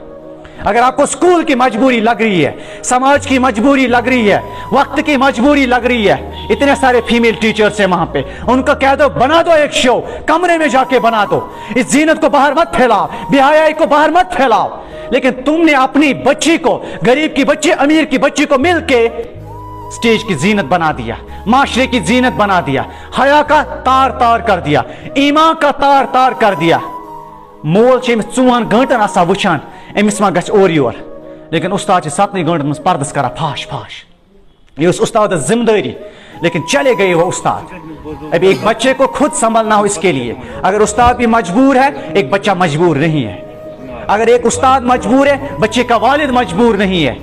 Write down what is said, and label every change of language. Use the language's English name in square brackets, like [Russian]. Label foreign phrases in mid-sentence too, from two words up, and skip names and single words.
[Urdu] اگر آپ کو اسکول کی مجبوری لگ رہی ہے، سماج کی مجبوری لگ رہی ہے، وقت کی مجبوری لگ رہی ہے، اتنے سارے [English] female teachers [Urdu] ہیں وہاں پے، ان کو کہہ دو بنا دو ایک شو، کمرے میں جا کے بنا دو، اس زینت کو باہر مت پھیلاؤ، بے حیائی کو باہر مت پھیلاؤ. لیکن تم نے اپنی بچی کو، غریب کی بچی امیر کی بچی کو مل کے اسٹیج کی زینت بنا دیا، معاشرے کی زینت بنا دیا، حیا کا تار تار کر دیا، ایمان کا تار تار کر دیا. [Kashmiri] मोल 4 घंटन आसा वुचान अमिस मा गछ और योर, लेकिन उस्ताद 7 घंटन मज पर्दस करा फाश फाश। [Urdu] یہ استاد ذمہ داری، لیکن چلے گئے وہ استاد. ابھی ایک بچے کو خود سنبھلنا ہو، اس کے لیے اگر استاد بھی مجبور ہے، ایک بچہ مجبور نہیں ہے. اگر ایک استاد مجبور ہے، بچے کا والد مجبور نہیں ہے.